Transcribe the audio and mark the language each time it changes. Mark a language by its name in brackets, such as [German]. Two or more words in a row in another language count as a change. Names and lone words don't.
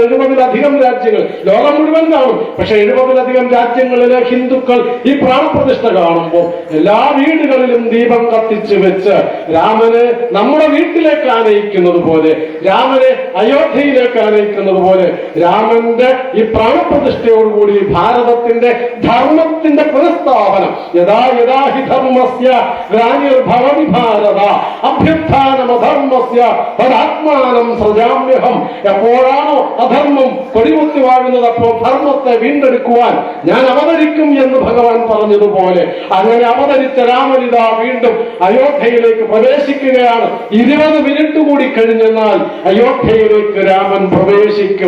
[Malayalam] 70-ലധികം രാജ്യങ്ങൾ, ലോകം മുഴുവൻ കാണും. പക്ഷെ 70-ലധികം രാജ്യങ്ങളിലെ ഹിന്ദുക്കൾ ഈ പ്രാണപ്രതിഷ്ഠ കാണുമ്പോൾ എല്ലാ വീടുകളിലും ദീപം കത്തിച്ചു വെച്ച് രാമനെ നമ്മുടെ വീട്ടിലേക്ക് ആനയിക്കുന്നത് പോലെ, രാമനെ അയോധ്യയിലേക്ക് ആനയിക്കുന്നത് പോലെ, രാമന്റെ ഈ പ്രാണപ്രതിഷ്ഠയോടുകൂടി ഭാരതത്തിന്റെ ധർമ്മത്തിന്റെ പുനഃസ്ഥാപനം, [Sanskrit] യഥാ യഥാ ഹി ധർമ്മസ്യ ഗ്ലാനിർഭവതി ഭാരത അഭ്യുത്ഥാനമധർമ്മസ്യ തദാത്മാനം സൃജാമ്യഹം. [Malayalam] എപ്പോഴാണോ അധർമ്മം കൊടികുത്തി വാഴുന്നത്, അപ്പോൾ ധർമ്മത്തെ വീണ്ടെടുക്കുവാൻ ഞാൻ അവതരിക്കും എന്ന് ഭഗവാൻ പറഞ്ഞതുപോലെ അങ്ങനെ അവതരിച്ച രാമനിതാ വീണ്ടും അയോധ്യയിലേക്ക് പ്രവേശിക്കുകയാണ്. 20 മിനിറ്റ് കൂടി കഴിഞ്ഞെന്നാൽ അയോധ്യയിലേക്ക് രാമൻ പ്രവേശിക്കും.